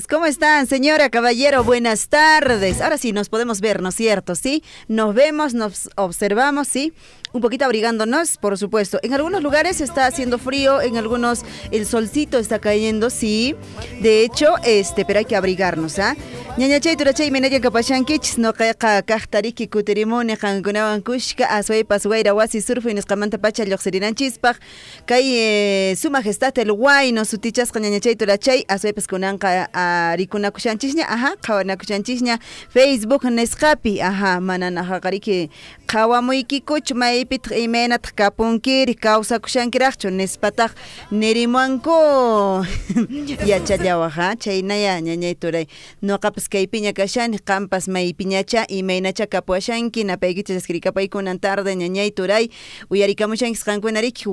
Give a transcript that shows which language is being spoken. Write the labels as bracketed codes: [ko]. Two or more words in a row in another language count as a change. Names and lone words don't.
[es] ¿Cómo están, señora, caballero? Buenas tardes. Ahora sí nos podemos ver, ¿no es cierto? ¿Sí? Nos vemos, nos observamos, ¿sí? Un poquito abrigándonos, por supuesto. En algunos lugares está haciendo frío, en algunos el solcito está cayendo, sí. De hecho, pero hay que abrigarnos, ¿ah? [qu] Ñañachay turachay menaya kapashankich no qaqa kaqtariki kuterimuni qankunawan kushka aswaypas wayra wasi surfu nisqamanta pacha lluqsirinanchispaq kay [es] su majestad el wayno [qu] sutichasqa ñañachay turachay aswaypas kunanqa rikunakushanchishña qhawanakushanchishña Facebook nisqapi manana haqariki qhawamuykikuchu maypitaq imaynataq kapunkiri kawsakushankiraqchu nispataq nirimanku yachallawaq chaynaya ñañay turay noqapas kaypiña kashani qampas maypiñacha imaynacha kapuashanki napaykichas eskrikapaykunan tarde ñañay turay uyarikamushankis qankunariki